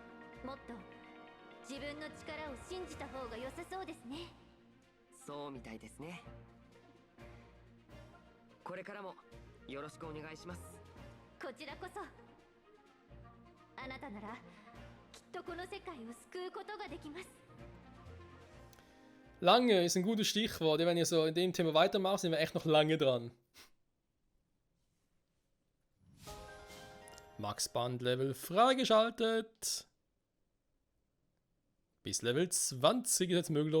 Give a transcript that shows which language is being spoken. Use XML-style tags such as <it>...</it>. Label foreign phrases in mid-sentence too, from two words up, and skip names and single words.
<ja>もっと自分の力を信じた方が良さそうですね。そうみたいですね。これからもよろしくお願いします。こちらこそ。あなたならきっとこの世界を救うことができます。</ja> <de>Lange ist ein gutes Stichwort. Wenn ihr so in dem Thema weitermacht, sind wir echt noch lange dran. Max Band Level freigeschaltet. Bis Level 20 ist jetzt möglich.</de>